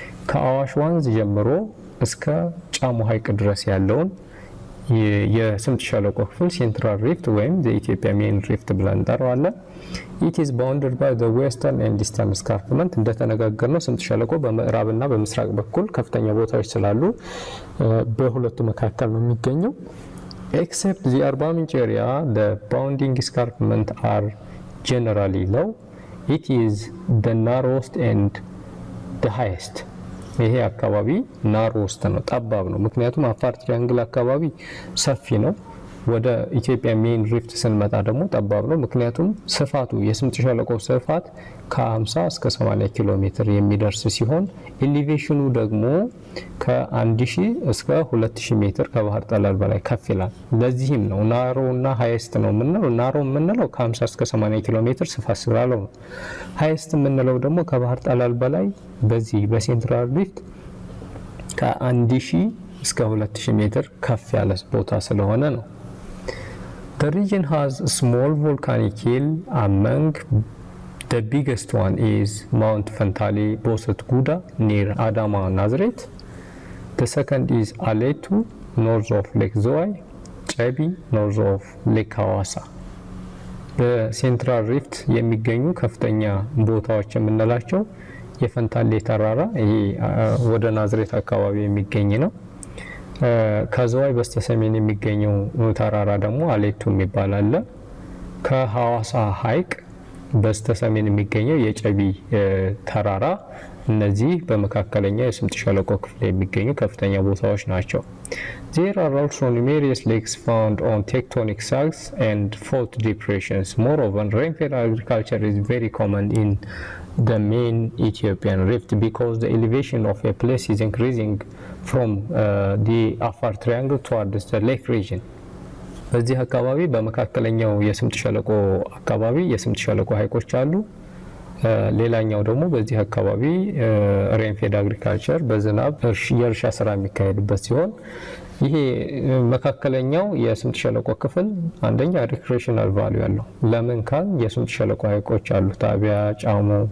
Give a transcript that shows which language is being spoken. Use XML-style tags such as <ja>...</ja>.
<am>ከአዋሽ ወንዝ ጀምሮ እስከ ጫሞ ሐይቅ ድረስ ያለውን የስምጥ ሸለቆ ክፍል ሴንትራል ሪፍት ወይም የኢትዮጵያ ሜን ሪፍት ብለን እንጠራዋለን።</am> <en>It is bounded by the western and eastern escarpment.</en> <am>እንደተነጋገርነው ስምጥ ሸለቆ በምዕራብና በምስራቅ በኩል ከፍተኛ ቦታዎች ስላሉ በሁለቱ መካከል ነው የሚገኘው።</am> <en>Except the Arba Minch area, the bounding escarpment are generally low. It is the narrowest and the highest.</en> <am>ይሄ አካባቢ ናሮስት ነው፣ ጠባብ ነው። ምክንያቱም አፋር ትሪያንግል አካባቢ ሰፊ ነው። ወደ ኢትዮጵያ ሜን ሪፍት ስንመጣ ደግሞ ጠባብ ነው። ምክንያቱም ስፋቱ የስምጥ ሸለቆ ስፋት ከ50 እስከ 80 ኪሎ ሜትር የሚደርስ ሲሆን ኤሊቬሽኑ ደግሞ ከ1000 እስከ 2000 ሜትር ከባህር ጠለል በላይ ከፍ ይላል። ለዚህም ነው ናሮ እና ሃይስት ነው የምንለው። ናሮ የምንለው ከ50 እስከ 80 ኪሎ ሜትር ስፋት ስላለው ነው። ሃይስት የምንለው ደግሞ ከባህር ጠለል በላይ በዚህ በሴንትራል ሪፍት ከ1000 እስከ 2000 ሜትር ከፍ ያለ ቦታ ስለሆነ ነው።</am> <en>The region has a small volcanic hill. Among the biggest one is Mount Fantali Boset Guda near Adama Nazareth. The second is Aletu north of Lake Zoai, Chebi north of Lake Hawassa.</en> <am>በሴንትራል ሪፍት የሚገኙ ከፍተኛ ቦታዎች የምንላቸው የፈንታሌ ተራራ ይሄ ወደ ናዝሬት አካባቢ የሚገኝ ነው። ከዘዋይ በስተሰሜን የሚገኘው ተራራ ደግሞ አሌቱ የሚባል አለ። ከሐዋሳ ሐይቅ በስተሰሜን የሚገኘው የጨቢ ተራራ እነዚህ በመካከለኛ የስምጥ ሸለቆ ክፍል የሚገኙ ከፍተኛ ቦታዎች ናቸው።</am> <en>There are also numerous lakes found on tectonic sags and fault depressions. Moreover, rainfed agriculture is very common in the main Ethiopian rift because the elevation of a place is increasing from the Afar triangle towards the lake region.</en> <am>በዚህ አካባቢ በመካከለኛው የስምጥ ሸለቆ አካባቢ የስምጥ ሸለቆ ሐይቆች አሉ። ሌላኛው ደግሞ በዚህ አካባቢ ሬንፌድ አግሪካልቸር በዝናብ የእርሻ ስራ የሚካሄድበት ሲሆን ይሄ መካከለኛው የስምጥ ሸለቆ ክፍል አንደኛ ሪክሬሽናል ቫልዩ ያለው ለምን ካል የስምጥ ሸለቆ ሐይቆች አሉ። ታቢያ፣ ጫሞ፣</am>